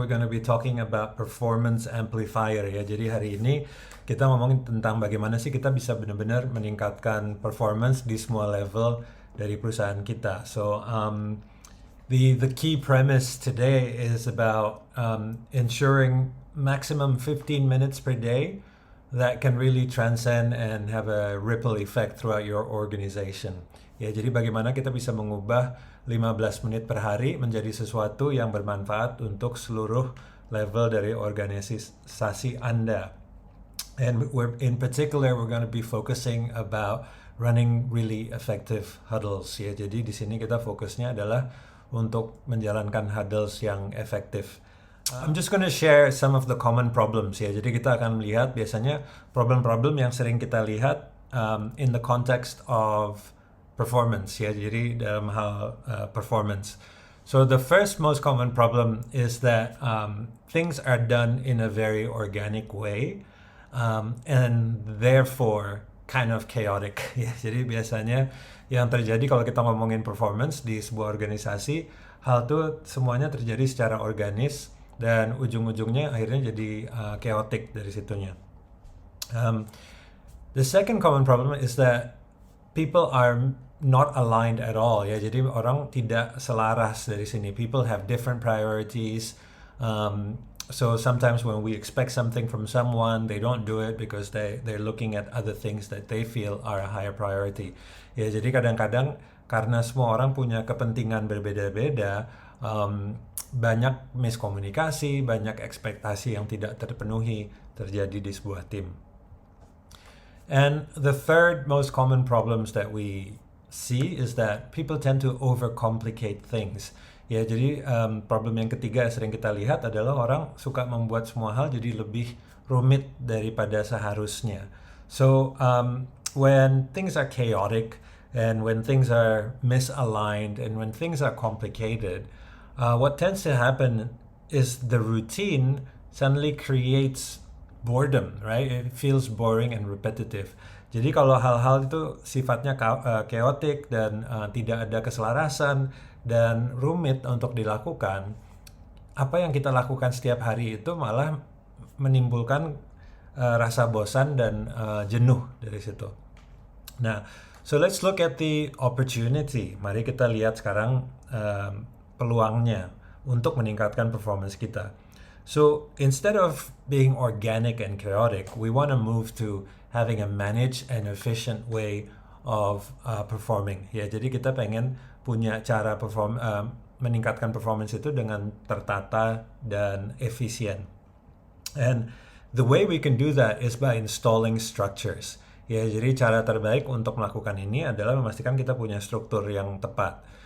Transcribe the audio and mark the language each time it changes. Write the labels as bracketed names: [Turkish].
[English] We're going to be talking about performance amplifier ya. [Indonesian] Jadi hari ini kita ngomongin tentang bagaimana sih kita bisa benar-benar meningkatkan performance di semua level dari perusahaan kita. [English] So the key premise today is about ensuring maximum 15 minutes per day that can really transcend and have a ripple effect throughout your organization. [Indonesian] Ya, jadi bagaimana kita bisa mengubah 15 menit per hari menjadi sesuatu yang bermanfaat untuk seluruh level dari organisasi Anda. [English] And in particular, we're going to be focusing about running really effective huddles. [Indonesian] Ya, jadi di sini kita fokusnya adalah untuk menjalankan huddles yang efektif. [English] I'm just going to share some of the common problems ya. [Indonesian] Jadi kita akan melihat biasanya problem-problem yang sering kita lihat [English] in the context of performance [Indonesian] ya. Jadi dalam hal performance. [English] So the first most common problem is that things are done in a very organic way and therefore kind of chaotic. [Indonesian] Ya, jadi biasanya yang terjadi kalau kita ngomongin performance di sebuah organisasi, hal itu semuanya terjadi secara organis dan ujung-ujungnya akhirnya jadi chaotic dari situnya. [English] The second common problem is that people are not aligned at all ya. [Indonesian] Jadi orang tidak selaras dari sini. [English] People have different priorities. So sometimes when we expect something from someone, they don't do it because they're looking at other things that they feel are a higher priority. [Indonesian] Ya, jadi kadang-kadang karena semua orang punya kepentingan berbeda-beda, banyak miskomunikasi, banyak ekspektasi yang tidak terpenuhi terjadi di sebuah tim. [English] And the third most common problems that we see is that people tend to overcomplicate things. [Indonesian] Ya, jadi problem yang ketiga yang sering kita lihat adalah orang suka membuat semua hal jadi lebih rumit daripada seharusnya. [English] So when things are chaotic and when things are misaligned and when things are complicated, what tends to happen is the routine suddenly creates boredom, right? It feels boring and repetitive. [Indonesian] Jadi kalau hal-hal itu sifatnya chaotic dan tidak ada keselarasan dan rumit untuk dilakukan, apa yang kita lakukan setiap hari itu malah menimbulkan rasa bosan dan jenuh dari situ. Nah, [English] so let's look at the opportunity. [Indonesian] Mari kita lihat sekarang peluangnya untuk meningkatkan performance kita. [English] So instead of being organic and chaotic, we want to move to having a managed and efficient way of performing. [Indonesian] Ya, jadi kita pengen punya cara meningkatkan performance itu dengan tertata dan efisien. [English] And the way we can do that is by installing structures. [Indonesian] Ya, jadi cara terbaik untuk melakukan ini adalah memastikan kita punya struktur yang tepat.